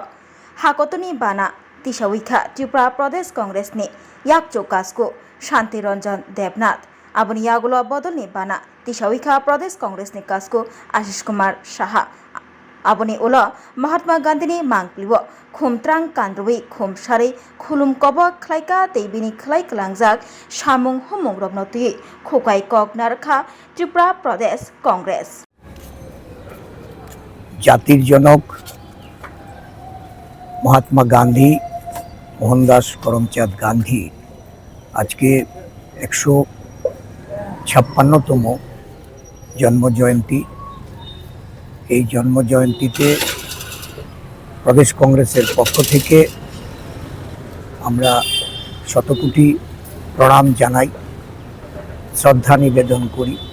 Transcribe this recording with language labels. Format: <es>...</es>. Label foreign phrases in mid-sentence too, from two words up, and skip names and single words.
<trp>हाकतनि बाना तिसाविखा त्रिपुरा प्रदेश कांग्रेसनि याकचो कासको शांति रंजन देवनाथ आबुनि यागुलो बदलनि बाना तिसाविखा प्रदेश कांग्रेसनि कासको आशिष कुमार साहा आबुनि उलो महात्मा गांधीनि मांगलिव खुमत्रां कांद्रवी खुमसारै खुलुम कबक खलाइका दैबिनि खलाइ कलांजाक सामुं हुमुं रबनति खोकाय कक नारखा त्रिपुरा प्रदेश कांग्रेस</trp> <bn>জাতির জনক মহাত্মা গান্ধী মোহনদাস করমচাঁদ গান্ধী আজকে 156তম জন্মজয়ন্তী। এই জন্মজয়ন্তীতে প্রদেশ কংগ্রেসের পক্ষ থেকে আমরা শতকোটি প্রণাম জানাই, শ্রদ্ধা নিবেদন করি।</bn>